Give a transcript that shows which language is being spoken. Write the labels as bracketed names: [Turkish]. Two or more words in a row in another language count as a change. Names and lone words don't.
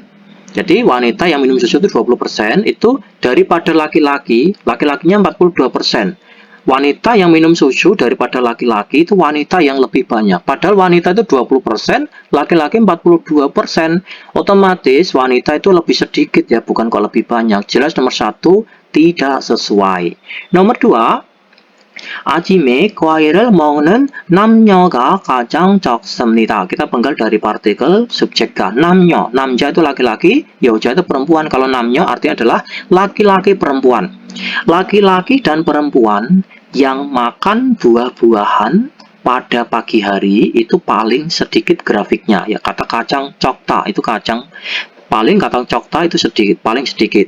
[Indonesian] Jadi wanita yang minum susu itu 20% itu daripada laki-laki, laki-lakinya 42%. Wanita yang minum susu daripada laki-laki itu wanita yang lebih banyak. Padahal wanita itu 20%, laki-laki 42%. Otomatis wanita itu lebih sedikit ya, bukan kok lebih banyak. Jelas nomor 1 tidak sesuai. Nomor 2, [Korean] 아침에 과일을 먹는 남녀가 가장 적습니다. [Indonesian] Kita penggal dari partikel subjek가. [Korean] 남녀, 남자 [Indonesian] itu laki-laki, 여자 itu perempuan. Kalau 남녀 artinya adalah laki-laki perempuan. Laki-laki dan perempuan yang makan buah-buahan pada pagi hari itu paling sedikit grafiknya. Ya, kata kacang cokta itu kacang. Paling kata cokta itu sedikit, paling sedikit.